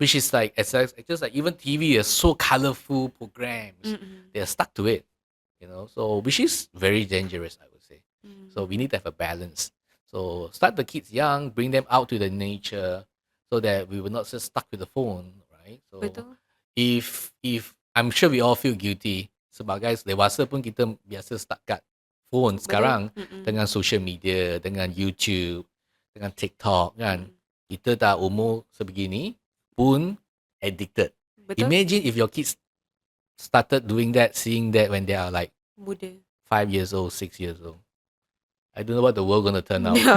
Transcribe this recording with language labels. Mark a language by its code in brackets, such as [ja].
[en] Which is like, it's just like even TV is so colorful programs. They're stuck to it, you know. So which is very dangerous, I would say. So we need to have a balance. So start the kids young, bring them out to the nature, so that we will not just stuck with the phone. Right? So [ms] betul. [en] If I'm sure we all feel guilty, [ms] sebagai dewasa pun kita biasa stuck kat phone sekarang dengan social media, dengan YouTube, dengan TikTok kan. Kita dah umur sebegini pun addicted. Betul. [en] Imagine if your kids started doing that, seeing that when they are like [ms] muda, [en] 5 years old, 6 years old. I don't know what the world gonna turn out.